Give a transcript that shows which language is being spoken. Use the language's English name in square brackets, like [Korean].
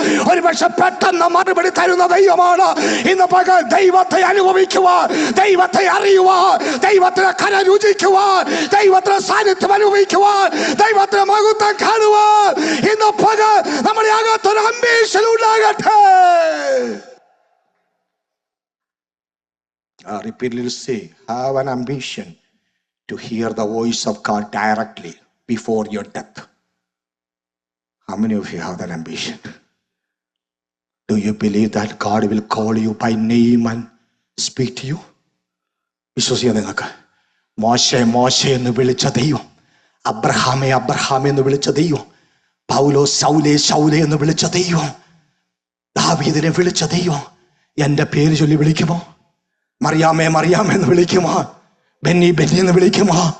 [Malayalam] ഒരുപക്ഷെ പെട്ടെന്ന് മറുപടി തരുന്ന ദൈവമാണ്. ഇന്ന് പകൽ ദൈവത്തെ അനുഭവിക്കുവാൻ, ദൈവത്തെ അറിയുവാൻ, ദൈവത്തിന് കര രുചിക്കുവാൻ, ദൈവത്തിന് സാന്നിധ്യം അനുഭവിക്കുവാൻ, ദൈവത്തിന് മഹത്വം കാണുവാൻ ഇന്ന് പകൽ നമ്മുടെ അകത്ത് ambition ഉണ്ടാകട്ടെ. [English] Repeatedly say, have an ambition to hear the voice of God directly before your death. How many of you have that ambition? Do you believe that God will call you by name and speak to you? [Malayalam] വിശ്വസിക്കാൻ നിങ്ങൾക്ക്? മോശെ എന്ന് വിളിച്ച ദൈവം, അബ്രഹാമേ എന്ന് വിളിച്ച ദൈവം, പൗലോസ് ശൗലേ എന്ന് വിളിച്ച ദൈവം, ദാവീദിനെ വിളിച്ച ദൈവം എന്റെ പേര് ചൊല്ലി വിളിക്കുമോ? മറിയാമേ എന്ന് വിളിക്കുമോ? ബെന്നി എന്ന് വിളിക്കുമോ?